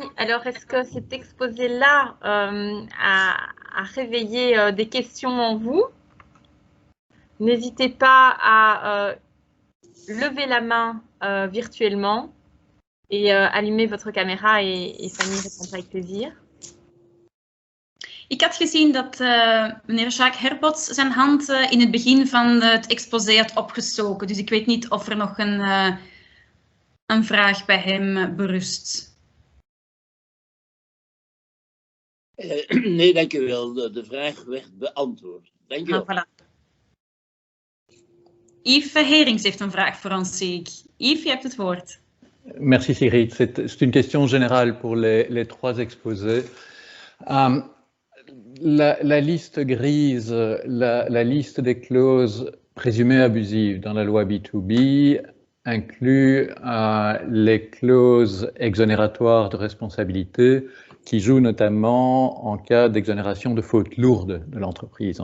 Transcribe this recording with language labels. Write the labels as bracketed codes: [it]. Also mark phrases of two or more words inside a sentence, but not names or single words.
[fr] Alors, est-ce que cet exposé-là a réveillé des questions en vous? N'hésitez pas à lever la main virtuellement et allumer votre caméra et Fanny répondra avec plaisir. [nl] Ik had gezien dat meneer Jacques Herbots zijn hand in het begin van het exposé had opgestoken. Dus ik weet niet of er nog een vraag bij hem berust. Nee, dank u wel. De vraag werd beantwoord. Dank u wel. Voilà. Yves Herings heeft een vraag voor ons, zie ik. Yves, je hebt het woord. [fr] Merci Sigrid. C'est une question générale pour les trois exposés. La liste grise, la liste des clauses présumées abusives dans la loi B2B inclut les clauses exonératoires de responsabilité qui jouent notamment en cas d'exonération de fautes lourdes de l'entreprise.